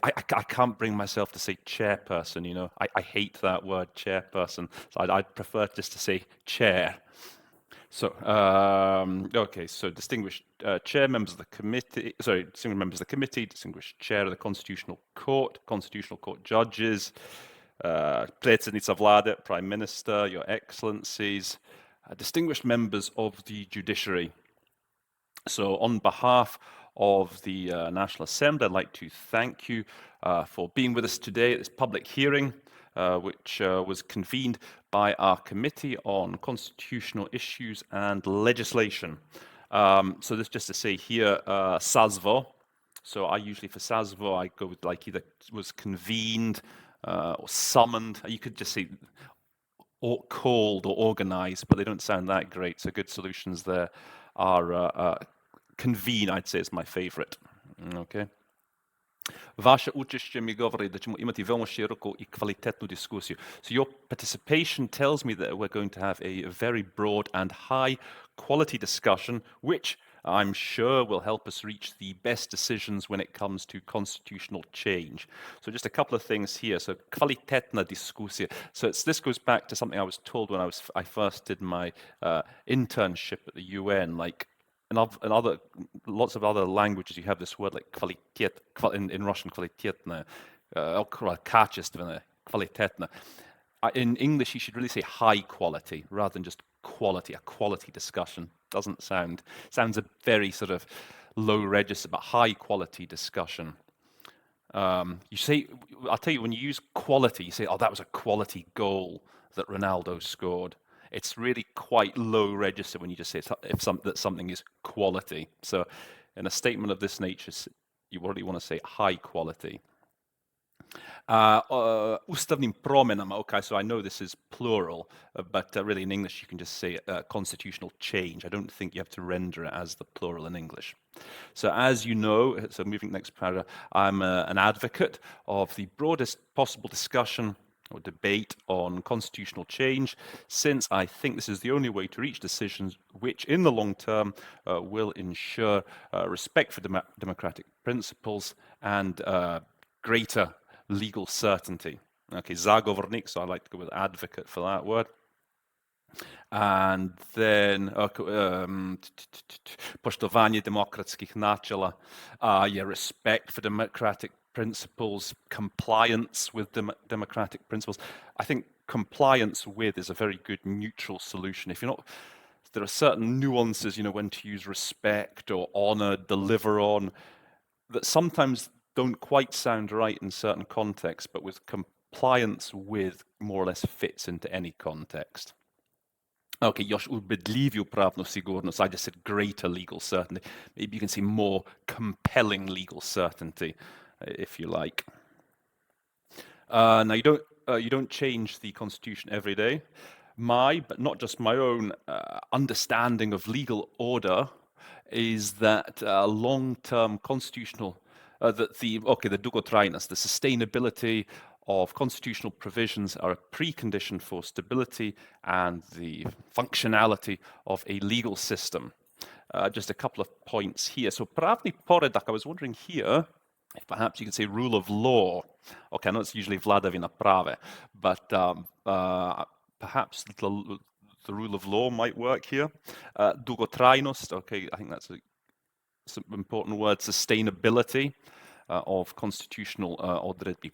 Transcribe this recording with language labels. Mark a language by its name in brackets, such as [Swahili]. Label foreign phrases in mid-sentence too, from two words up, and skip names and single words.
[English] I can't bring myself to say chairperson, I hate that word, chairperson. So I'd prefer just to say chair. So, okay, so distinguished chair, members of the committee, distinguished members of the committee, distinguished chair of the Constitutional Court judges, [Serbian] predsjednica vlade, [English] Prime Minister, Your Excellencies, distinguished members of the judiciary. So on behalf of the National Assembly, I'd like to thank you for being with us today at this public hearing, which was convened by our Committee on Constitutional Issues and Legislation. So this just to say here, sazvo. So I usually, for sazvo, I go with like either was convened or summoned. You could just say or called or organized, but they don't sound that great. So good solutions there are convene, I'd say, is my favorite. Okay. [Serbian] Vaše učešće mi govori da ćemo imati veoma široku I kvalitetnu diskusiju. [English] So your participation tells me that we're going to have a very broad and high quality discussion, which I'm sure will help us reach the best decisions when it comes to constitutional change. So just a couple of things here. [Serbian] So kvalitetna diskusija. [English] So this goes back to something I was told when I first did my internship at the UN. Like in lots of other languages, you have this word like kvalitet, in Russian kvalitetna, kачественная, kvalitetna. In English, you should really say high quality rather than just quality. A quality discussion sounds a very sort of low register, but high quality discussion. You say, I'll tell you, when you use quality, you say, oh, that was a quality goal that Ronaldo scored. It's really quite low register when you just say that something is quality. So in a statement of this nature, you already want to say high quality. [Serbian] Ustavnim promjenama, [English] okay, so I know this is plural, but really in English you can just say constitutional change. I don't think you have to render it as the plural in English. So as you know, so moving to the next paragraph, I'm an advocate of the broadest possible discussion or debate on constitutional change, since I think this is the only way to reach decisions which in the long term will ensure respect for democratic principles and greater legal certainty. Okay, zagovornik, so I like to go with advocate for that word. And then [Serbian] poštovanje demokratskih načela, [English] respect for democratic principles, compliance with democratic principles. I think compliance with is a very good neutral solution. If you're not, there are certain nuances, when to use respect or honor, deliver on, that sometimes don't quite sound right in certain contexts, but with compliance with more or less fits into any context. [Serbian] Okay, još ubedljiviju pravnu sigurnost. [English] I just said greater legal certainty. Maybe you can say more compelling legal certainty, if you like. Now you don't change the constitution every day. But not just my own understanding of legal order is that long-term constitutional, the dugotrajnost, the sustainability of constitutional provisions are a precondition for stability and the functionality of a legal system. Just a couple of points here. So [Serbian] pravni poredak, [English] I was wondering here, if perhaps you could say rule of law. Okay, I know it's usually [Serbian] vladavina prave, [English] but perhaps the rule of law might work here. Dugotrajnost, okay, I think that's some important word. Sustainability of constitutional odredbi.